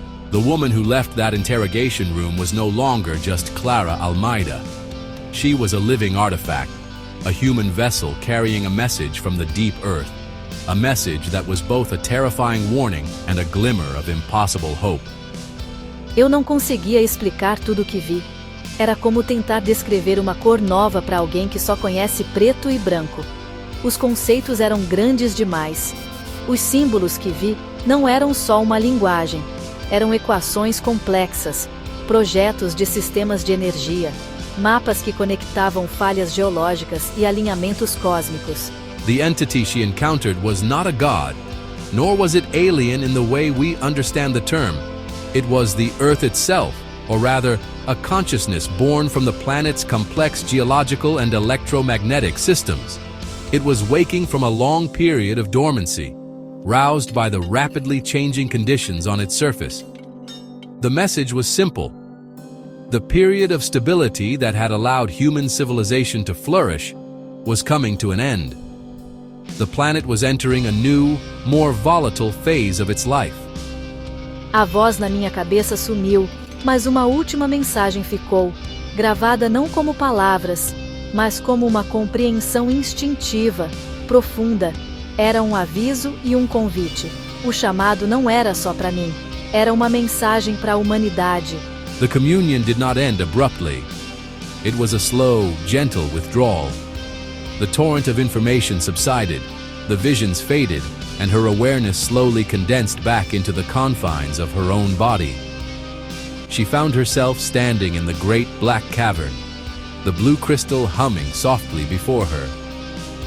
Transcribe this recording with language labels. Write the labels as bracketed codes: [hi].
[en] The woman who left that interrogation room was no longer just Clara Almeida. She was a living artifact, a human vessel carrying a message from the deep earth, a message that was both a terrifying warning and a glimmer of impossible hope. [pt] Eu não conseguia explicar tudo o que vi. Era como tentar descrever uma cor nova para alguém que só conhece preto e branco. Os conceitos eram grandes demais. Os símbolos que vi não eram só uma linguagem. Eram equações complexas, projetos de sistemas de energia, mapas que conectavam falhas geológicas e alinhamentos cósmicos. [en] The entity she encountered was not a god, nor was it alien in the way we understand the term. It was the Earth itself, or rather, a consciousness born from the planet's complex geological and electromagnetic systems. It was waking from a long period of dormancy, roused by the rapidly changing conditions on its surface. The message was simple. The period of stability that had allowed human civilization to flourish was coming to an end. The planet was entering a new, more volatile phase of its life. [pt] A voz na minha cabeça sumiu, mas uma última mensagem ficou, gravada não como palavras, mas como uma compreensão instintiva, profunda. Era um aviso e um convite. O chamado não era só para mim, era uma mensagem para a humanidade. [en] The communion did not end abruptly. It was a slow, gentle withdrawal. The torrent of information subsided, the visions faded, and her awareness slowly condensed back into the confines of her own body. She found herself standing in the great black cavern, the blue crystal humming softly before her.